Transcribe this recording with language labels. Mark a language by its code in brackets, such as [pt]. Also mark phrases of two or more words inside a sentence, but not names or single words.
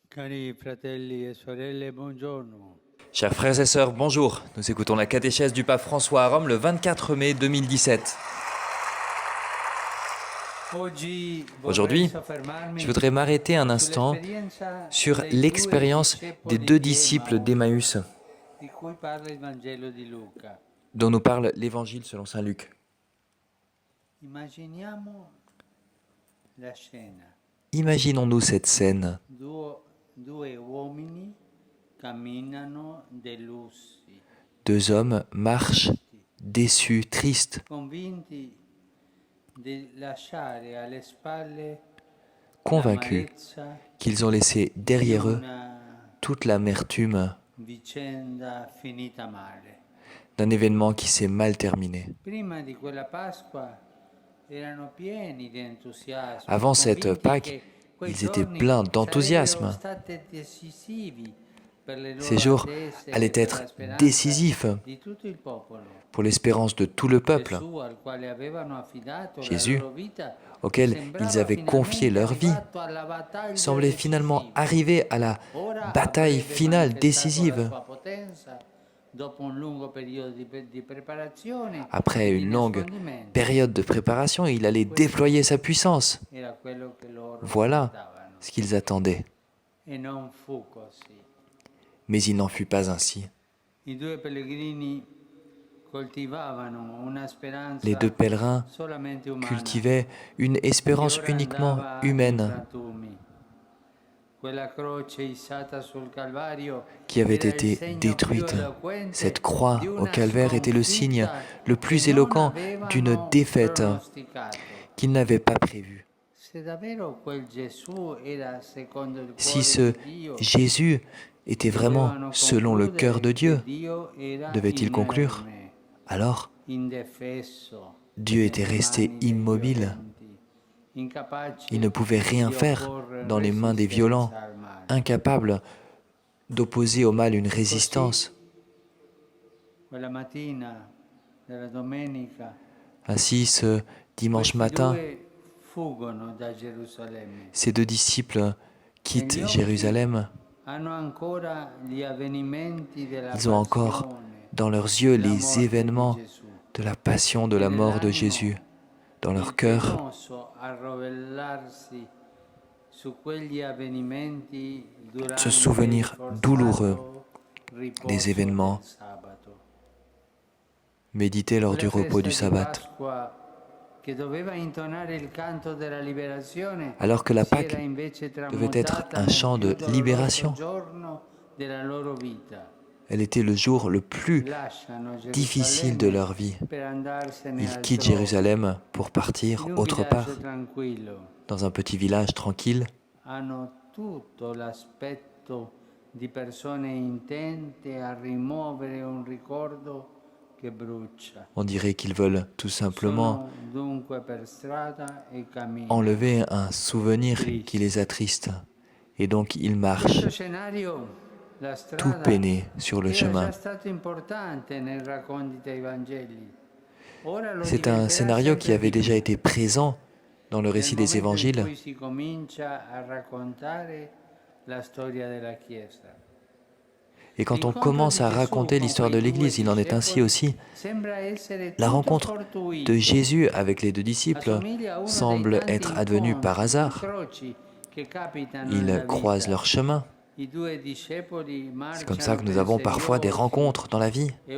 [it] Cari fratelli e sorelle, buongiorno. [fr] Chers frères et sœurs, bonjour. Nous écoutons la catéchèse du pape François à Rome le 24 mai 2017. [it] Oggi vorrei [fr] Aujourd'hui, je [it] soffermarmi [fr] voudrais m'arrêter un instant [it] sull'esperienza [fr] sur [it] dei due [fr] l'expérience des [it] discepoli [fr] deux [it] di [fr] disciples [it] Emmaus [fr] d'Emmaüs [it] di cui parla il Vangelo di Luca. [fr] dont nous parle l'Évangile selon saint Luc. [it] Immaginiamo la scena. [fr] Imaginons-nous cette scène. [it] Due uomini camminano delusi, [fr] Deux hommes marchent déçus, tristes, [it] convinti di lasciare alle spalle [fr] convaincus [it] l'amarezza [fr] qu'ils ont laissé [it] di [fr] derrière eux [it] una [fr] toute l'amertume [it] vicenda finita male. [fr] d'un événement qui s'est mal terminé. [it] Prima di quella Pasqua erano pieni di entusiasmo, [fr] Avant cette [it] convinti [fr] Pâques, [it] che quei [fr] ils étaient [it] giorni [fr] pleins [it] sarebbero [fr] d'enthousiasme. [it] stati decisivi per le [fr] Ces [it] loro [fr] jours [it] attese [fr] allaient [it] e per [fr] être [it] la speranza [fr] décisifs [it] di tutto il popolo. [fr] pour l'espérance de tout le peuple, [it] Gesù, al quale avevano affidato la [fr] Jésus, [it] loro vita, [fr] auquel ils [it] sembrava [fr] avaient confié [it] finalmente [fr] leur vie, [it] arrivato alla battaglia [fr] semblait finalement [it] decisiva. [fr] arriver à la [it] Ora [fr] bataille [it] avrebbe [fr] finale [it] manifestato la [fr] décisive. [it] sua potenza dopo un lungo periodo di preparazione [fr] Après [it] e di [fr] une longue [it] nascondimento. [fr] période de préparation, il allait déployer sa puissance. [it] Era quello che loro [fr] Voilà [it] aspettavano. [fr] ce qu'ils attendaient. [it] E non fu così. [fr] Mais il n'en fut pas ainsi. [it] I due pellegrini coltivavano una [fr] Les [it] speranza [fr] deux pèlerins [it] solamente umana, [fr] cultivaient une [it] che [fr] espérance [it] ora [fr] uniquement [it] andava in [fr] humaine [it] frantumi. Quella croce issata sul Calvario [fr] qui avait [it] era il [fr] été [it] segno più [fr] détruite. [it] eloquente [fr] Cette croix [it] di [fr] au [it] una [fr] calvaire était le signe [it] sconfitta [fr] le [it] che [fr] plus [it] non [fr] éloquent d'une [it] avevano [fr] défaite [it] pronosticato. [fr] qu'ils n'avaient pas prévue. [it] Se davvero quel Gesù era secondo il [fr] Si [it] cuore [fr] ce [it] di Dio, [fr] Jésus était vraiment [it] dovevano [fr] selon le cœur de [it] concludere [fr] Dieu, [it] che Dio era [fr] devait-il conclure, [it] inerme, [fr] alors [it] indefesso, [fr] Dieu était [it] nelle [fr] resté [it] mani dei [fr] immobile. [it] violenti, incapace [fr] Il ne pouvait rien [it] di [fr] faire [it] opporre [fr] dans les mains des violents, [it] resistenza al male. [fr] incapable d'opposer au mal une résistance. [it] Quella mattina della domenica, [fr] Ainsi, ce dimanche [it] questi [fr] matin, [it] due fuggono da Gerusalemme. [fr] ces deux disciples quittent [it] Negli occhi [fr] Jérusalem. [it] hanno ancora gli avvenimenti della [fr] Ils ont encore [it] passione, [fr] dans leurs yeux [it] la [fr] les [it] morte di [fr] événements [it] Gesù. [fr] de la passion, de la mort de Jésus. Dans leur [it] Il [fr] cœur, [it] penoso arrovellarsi su quegli avvenimenti durante [fr] ce [it] il [fr] souvenir [it] forzato [fr] douloureux [it] riposo [fr] des événements [it] del sabato. [fr] médités lors du [it] Quella [fr] repos du [it] festa di [fr] sabbat. [it] Pasqua che doveva intonare il canto della liberazione [fr] Alors que la [it] si era [fr] Pâque [it] invece [fr] devait être [it] tramutata [fr] un [it] nel [fr] chant [it] più [fr] de [it] doloroso [fr] libération. [it] giorno della loro vita. [fr] Elle était le jour le plus [it] Lasciano [fr] difficile de [it] Gerusalemme [fr] leur vie. [it] per andarsene [fr] Ils quittent [it] altrove, [fr] Jérusalem pour partir [it] in un [fr] autre [it] villaggio [fr] part, [it] tranquillo. [fr] dans un petit village tranquille. [it] Hanno tutto l'aspetto di persone intente a rimuovere un ricordo che brucia. [fr] On dirait qu'ils veulent tout simplement [it] Sono dunque per strada e camminano. [fr] enlever un souvenir qui les attriste. Et donc ils [it] In [fr] marchent, [it] questo scenario la [fr] tout [it] strada [fr] peinés sur le [it] era [fr] chemin. [it] già stato importante nei racconti dei Vangeli. Ora lo [fr] C'est un [it] diventerà [fr] scénario qui [it] sempre [fr] avait [it] di [fr] déjà [it] più. [fr] été présent dans le [it] Nel [fr] récit des [it] momento in [fr] évangiles. [it] cui si comincia a raccontare la storia della Chiesa. [fr] Et quand on commence à raconter l'histoire de l'Église, il en est ainsi aussi. La rencontre de Jésus avec les deux disciples semble être advenue par hasard. Ils croisent leur chemin. C'est comme ça que nous avons parfois des rencontres dans la vie.